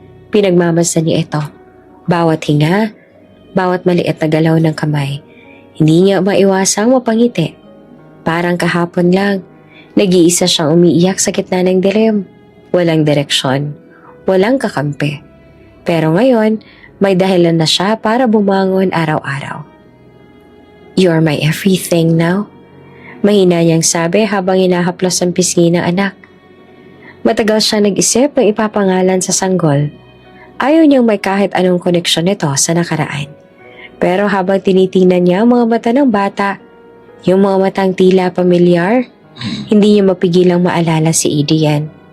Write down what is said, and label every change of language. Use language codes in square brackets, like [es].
[tl] Pinagmamasdan niya ito. Bawat hinga, bawat maliit na galaw ng kamay. Hindi niya maiwasang mapangiti. Parang kahapon lang, nag-iisa siyang umiiyak sa gitna ng dilim. Walang direksyon, walang kakampi. Pero ngayon, may dahilan na siya para bumangon araw-araw. [en] You are my everything now. [tl] Mahina niyang sabi habang hinahaplos ang pisngi ng anak. Matagal siya nag-isip ng ipapangalan sa sanggol. Ayaw niyang may kahit anong koneksyon nito sa nakaraan. Pero habang tinitingnan niya ang mga mata ng bata, yung mga matang tila pamilyar, hindi niya mapigilang maalala si Adrian.